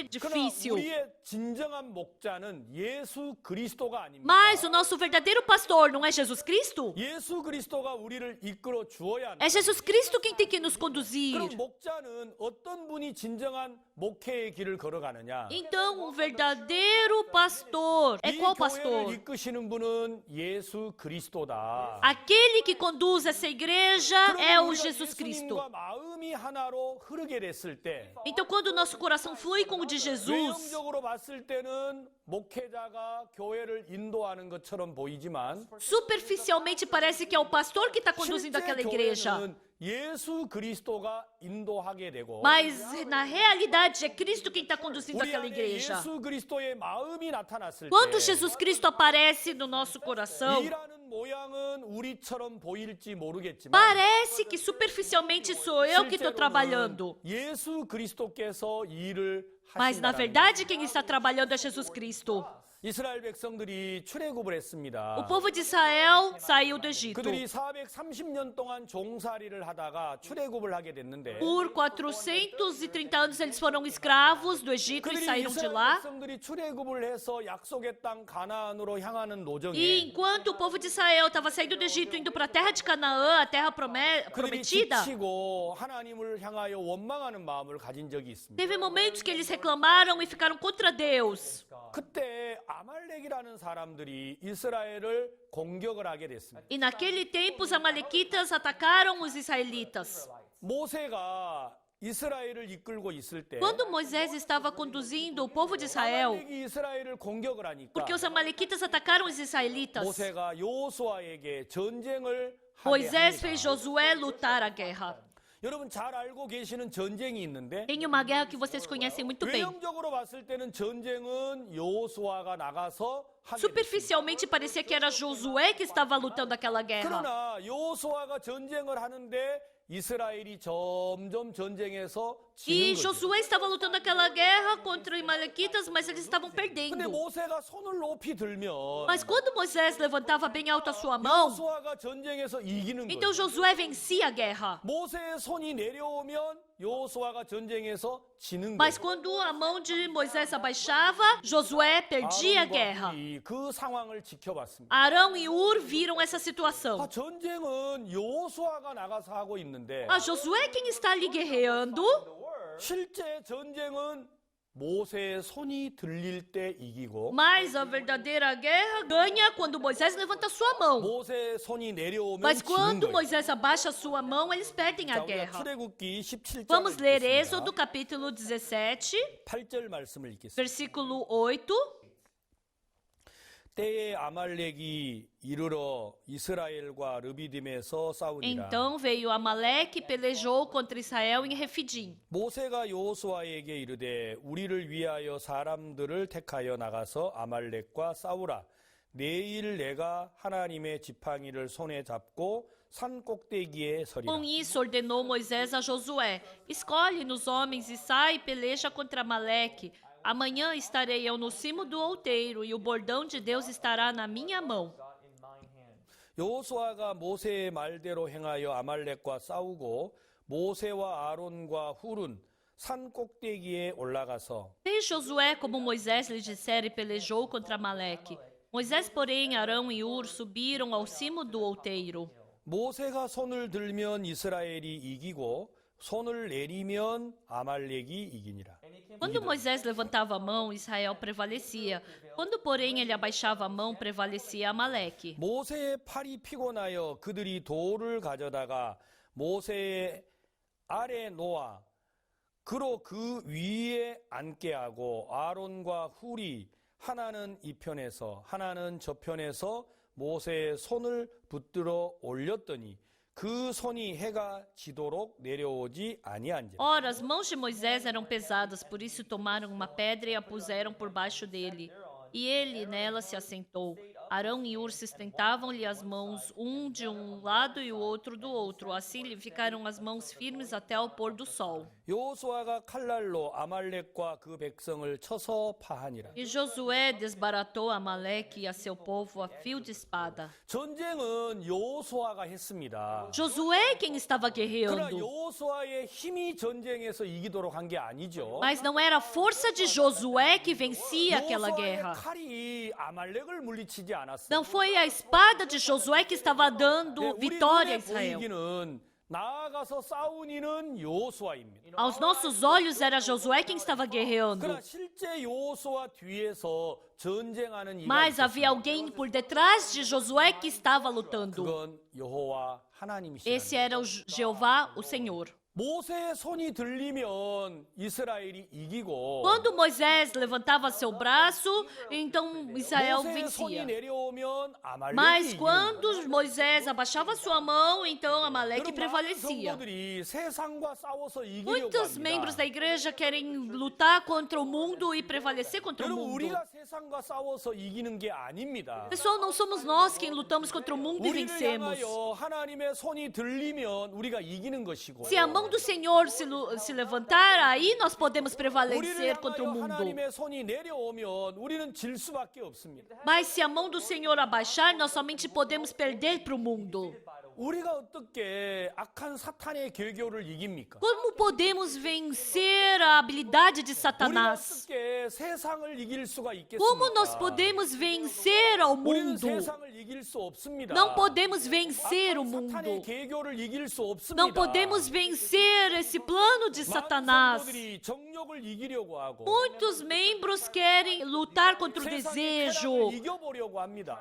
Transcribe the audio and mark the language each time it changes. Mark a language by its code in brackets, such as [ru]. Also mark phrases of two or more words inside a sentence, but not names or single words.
[ko] 그러나 [pt] difícil. [ko] 우리의 진정한 목자는 예수 그리스도가 아닙니다. [pt] Mas o nosso verdadeiro pastor não é Jesus Cristo? [ko] 예수 그리스도가 우리를 이끌어 주어야 한다. [pt] É Jesus Cristo quem tem que nos conduzir. [ko] 그럼 목자는 어떤 분이 진정한 목회의 길을 걸어가느냐? [pt] Então, um verdadeiro pastor é [ko] 이 [pt] qual [ko] 교회를 [pt] pastor? [ko] 이끄시는 분은 예수 그리스도다. [pt] Aquele que conduz essa igreja é o Jesus Cristo. [ko] 예수님과 마음이 하나로 흐르게 됐을 때 [pt] Então, quando o nosso coração flui com o de Jesus, [ko] 외형적으로 봤을 때는 목회자가 교회를 인도하는 것처럼 보이지만 [pt] superficialmente parece que é o pastor que está conduzindo [ko] 실제 [pt] aquela igreja. [ko] 교회는 예수 그리스도가 인도하게 되고 [pt] Mas, na realidade, é Cristo quem está conduzindo [ko] 우리 [pt] aquela [ko] 안에 [pt] igreja. [ko] 예수 그리스도의 마음이 나타났을 [pt] Quando [ko] 때 [pt] Jesus Cristo aparece no nosso coração, [ko] 일하는 모양은 우리처럼 보일지 모르겠지만 [pt] parece que superficialmente sou eu que estou trabalhando. [ko] 실제로는 예수 그리스도께서 일을 [pt] Mas, na [ko] 하신다는 [pt] verdade, quem está trabalhando é Jesus Cristo. [ko] 이스라엘 백성들이 출애굽을 했습니다. [pt] O povo de Israel saiu do Egito. [ko] 그들이 430년 동안 종살이를 하다가 출애굽을 하게 됐는데 [pt] Por 430 anos eles foram escravos do Egito e [ko] 그들이 [pt] saíram de [ko] 이스라엘 [pt] lá. [ko] 백성들이 출애굽을 해서 약속의 땅 가나안으로 향하는 [pt] E [ko] 노정에 [pt] enquanto o povo de Israel estava saindo do Egito, indo para a terra de Canaã, a terra [ko] 그들이 [pt] prometida, [ko] 지치고 하나님을 향하여 원망하는 마음을 가진 적이 있습니다. [pt] teve momentos que eles reclamaram e ficaram contra Deus. [ko] 그때 아말렉이라는 사람들이 이스라엘을 공격을 하게 됐습니다. [pt] E naquele tempo os amalequitas atacaram os israelitas. [ko] 모세가 이스라엘을 이끌고 있을 때 [pt] Quando Moisés estava conduzindo o povo de Israel, [ko] 아말렉이 이스라엘을 공격을 하니까 [pt] porque os amalequitas atacaram os israelitas, [ko] 모세가 여호수아에게 전쟁을 하게 [pt] Moisés [ko] 합니다. [pt] fez Josué lutar a guerra. [ko] 여러분 잘 알고 계시는 전쟁이 있는데 [pt] Tem uma guerra que vocês conhecem muito bem. [ko] 외형적으로 봤을 때는 전쟁은 여호수아가 나가서 하게 됐습니다. [pt] Superficialmente parecia que era Josué que estava lutando aquela guerra. [ko] 그러나 여호수아가 전쟁을 하는데 이스라엘이 점점 전쟁에서 [pt] E [ko] 지는 거죠. [pt] Josué estava lutando aquela guerra contra os amalequitas, mas eles estavam [ko] 근데 [pt] perdendo. [ko] 모세가 손을 높이 들면 [pt] Mas quando Moisés levantava bem alto a sua mão, [ko] 여호수아가 전쟁에서 이기는 [pt] então [ko] 거죠. [pt] Josué vencia a guerra. [ko] 모세의 손이 내려오면 여호수아가 전쟁에서 지는 [pt] Mas [ko] 거죠. [pt] quando a mão de Moisés abaixava, Josué perdia a guerra. [ko] 아론과 그 상황을 지켜봤습니다. [pt] Arão e Ur viram essa situação. [ko] 전쟁은 여호수아가 나가서 하고 있는데 [pt] Ah, Josué é quem está ali guerreando, [ko] 실제 전쟁은 모세의 손이 들릴 때 이기고 [pt] mas a verdadeira guerra ganha quando Moisés levanta sua mão. [ko] 모세의 손이 내려오면 [pt] Mas [ko] 지는 [pt] quando [ko] 거예요. [pt] Moisés abaixa sua mão, eles perdem a [ko] 자, 우리가 [pt] guerra. [ko] 출애굽기 17장 [pt] Vamos ler Êxodo capítulo 17, [ko] 8절 말씀을 읽겠습니다. [pt] versículo 8. [ko] 때에 아말렉이 이르러 이스라엘과 르비딤에서 싸우니라. [pt] Então veio Amaleque e pelejou contra Israel em Refidim. [ko] 모세가 여호수아에게 이르되 우리를 위하여 사람들을 택하여 나가서 아말렉과 싸우라. 내일 내가 하나님의 지팡이를 손에 잡고 산 꼭대기에 서리라. [pt] Com isso ordenou Moisés a Josué: escolhe-nos homens e sai e peleja contra Amaleque. Amanhã estarei eu no cimo do outeiro e o bordão de Deus estará na minha mão. [en] God in my hand. [ko] 여호수아가 모세의 말대로 행하여 아말렉과 싸우고 모세와 아론과 훌은 산 꼭대기에 올라가서 [pt] Fez Josué como Moisés lhe dissera e pelejou contra Amaleque. Moisés, porém, Arão e Hur subiram ao cimo do outeiro. [ko] 모세가 손을 들면 이스라엘이 이기고 손을 내리면 아말렉이 이기니라. [pt] Quando Moisés levantava a mão, Israel prevalecia. Quando, porém, ele abaixava a mão, prevalecia Amaleque. [ko] 모세의 팔이 피곤하여 그들이 돌을 가져다가 모세의 아래 놓아 그로 그 위에 앉게 하고 아론과 훌이 하나는 이 편에서 하나는 저 편에서 모세의 손을 붙들어 올렸더니 그 손이 해가 지도록 내려오지 아니한지라. [pt] Ora, as mãos de Moisés eram pesadas, por isso tomaram uma pedra e a puseram por baixo dele. E ele nela se assentou. Arão e Hur sustentavam-lhe as mãos, um de um lado e o outro do outro. Assim lhe ficaram as mãos firmes até ao pôr do sol. [ko] 여호수아가 칼날로 아말렉과 그 백성을 쳐서 파하니라. [pt] E Josué desbaratou Amaleque e a seu povo a fio de espada. [ko] 전쟁은 여호수아가 했습니다. [pt] Josué quem estava [ko] 그러나 [pt] guerreando. [ko] 여호수아의 힘이 전쟁에서 이기도록 한 게 아니죠. [pt] Mas não era a força de Josué que vencia aquela [ko] 여호수아의 [pt] guerra. [ko] 칼이 아말렉을 물리치지 않았어요. [pt] Não foi a espada de Josué que estava [ko] 네, [pt] dando [ko] 우리 [pt] vitória a [ko] 눈에 [pt] Israel. [ko] 보이기는 나아가서 싸운 이는 여호수아입니다. [pt] Aos nossos olhos era Josué quem estava guerreando. [ko] 그러나 실제 여호수아 뒤에서 전쟁하는 이가 [pt] Mas havia [ko] 있었습니다. [pt] alguém por detrás de Josué que estava lutando. [ko] 그건 여호와 하나님이시다. [pt] Esse era o Jeová, o Senhor. [ko] 모세의 손이 들리면 이스라엘이 이기고 [pt] Quando Moisés levantava seu braço, então Israel [ko] 모세의 손이 [pt] vencia. [ko] 내려오면 아말렉이 [pt] Mas [ko] 이기는 [pt] quando Moisés abaixava sua mão, então Amaleque [ko] 여러분, 많은 [pt] prevalecia. [ko] 성도들이 세상과 싸워서 이기려고 [pt] Muitos membros da [ko] 합니다. [pt] igreja querem lutar contra o mundo e prevalecer contra o [ko] 여러분 [pt] mundo. [ko] 우리가 세상과 싸워서 이기는 게 아닙니다. [pt] Pessoal, não somos nós quem lutamos contra o mundo e [ko] 우리를 [pt] vencemos. [ko] 향하여 하나님의 손이 들리면 우리가 이기는 것이고 [pt] Se a mão do Senhor se levantar, aí nós podemos [ko] 우리를 [pt] prevalecer contra o [ko] 향하여 [pt] mundo. [ko] 하나님의 손이 내려오면 우리는 질 수밖에 없습니다. [pt] Mas se a mão do Senhor abaixar, nós somente podemos perder para o mundo. [ko] 우리가 어떻게 악한 사탄의 계교를 이깁니까? [pt] Como podemos vencer a habilidade de [ko] 우리가 [pt] Satanás? [ko] 어떻게 세상을 이길 수가 [pt] Como nós [ko] 있겠습니까? [pt] podemos vencer ao [ko] 우리는 [pt] mundo? [ko] 세상을 이길 수 없습니다. [pt] Não podemos vencer o [ko] 악한 사탄의 [pt] mundo. [ko] 계교를 이길 수 없습니다. [pt] Não podemos vencer esse plano de [ko] 많은 [pt] Satanás. [ko] 성도들이 정욕을 이기려고 하고 [pt] Muitos membros querem lutar contra o [ko] 세상의 [pt] desejo, [ko] 쾌락을 이겨보려고 합니다.